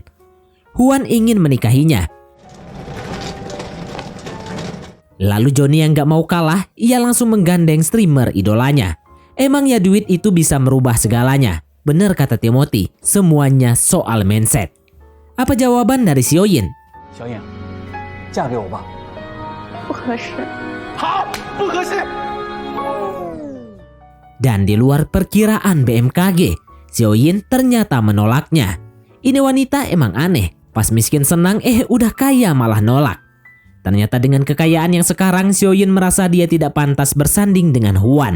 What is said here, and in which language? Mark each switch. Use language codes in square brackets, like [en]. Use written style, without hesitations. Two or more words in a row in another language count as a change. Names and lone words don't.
[id] Huan ingin menikahinya. Lalu Johnny yang gak mau kalah, ia langsung menggandeng streamer idolanya. Emang ya duit itu bisa merubah segalanya. Bener kata Timothy, semuanya soal mindset. Apa jawaban dari Xiaoyin? [zh] 嫁给我吧。不合适。好，不合适。 [id] Dan di luar perkiraan BMKG, Xiaoyin ternyata menolaknya. Ini wanita emang aneh, pas miskin senang udah kaya malah nolak. Ternyata dengan kekayaan yang sekarang, Xiaoyin merasa dia tidak pantas bersanding dengan Huan.